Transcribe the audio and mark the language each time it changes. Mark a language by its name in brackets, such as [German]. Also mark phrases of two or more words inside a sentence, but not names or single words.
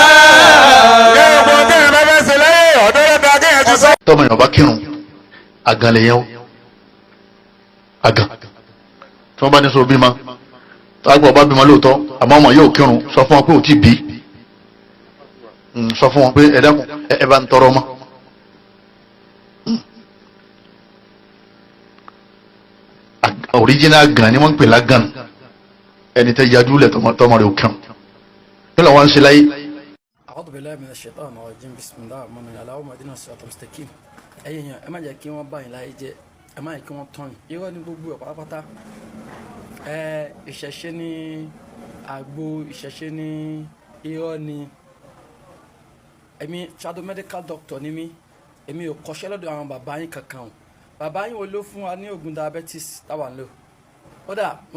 [Yoruba] tọ́mọ èèyàn bá kírun àgàn lè yẹn o àgàn tí wọ́n bá ní sọ bímọ tágbà bá bímọ lóòótọ́ àmọ́ ọmọ yóò kírun sọ fún wọn pé ò tí bí sọ fún wọn pé ẹ dákun ẹ bá ń tọrọ ọmọ. original gan ni wọ́n ń pè lágàn ẹni tẹ́ yájú lẹ̀ tọmọ rẹ̀ ò kírun kí ló wọ́n ń ṣe láyé. [Arabic] أعوذ بالله من الشيطان الرجيم بسم الله الرحمن الرحيم اللهم اهدنا الصراط المستقيم [Yoruba] ẹ̀yin èèyàn ẹ má jẹ́ kí wọ́n bá yín láyé jẹ́ ẹ má jẹ́ kí wọ́n tán yín irọ́ ní gbogbo ẹ̀ pátápátá ìṣẹ̀ṣe ní àgbo ìṣẹ̀ṣe ní irọ́ ní èmi [English] shadow medical doctor [Yoruba] ni mí èmi ò kọ́ṣẹ́ lọ́dọ̀ àwọn bàbá yín kankan o bàbá yín wo ló fún wa ní oògùn diabetes táwa ń lò ó dà mo